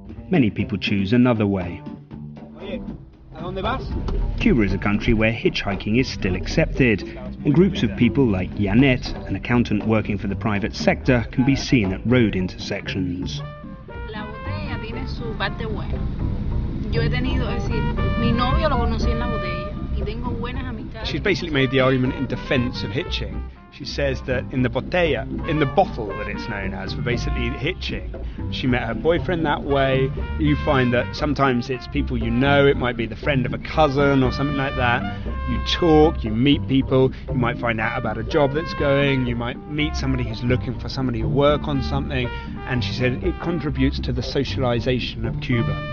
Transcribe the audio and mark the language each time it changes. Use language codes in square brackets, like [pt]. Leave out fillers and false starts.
[en] Many people choose another way. Cuba is a country where hitchhiking is still accepted, and groups of people like Janet, an accountant working for the private sector, can be seen at road intersections. [es] La botella tiene su parte buena. Yo he tenido, es decir, mi novio lo conocí en la botella y tengo buenas amistades. [en] She's basically made the argument in defence of hitching. She says that in the botella, in the bottle that it's known as for basically hitching, she met her boyfriend that way. You find that sometimes it's people you know, it might be the friend of a cousin or something like that. You talk, you meet people, you might find out about a job that's going, you might meet somebody who's looking for somebody to work on something, and she said it contributes to the socialization of Cuba.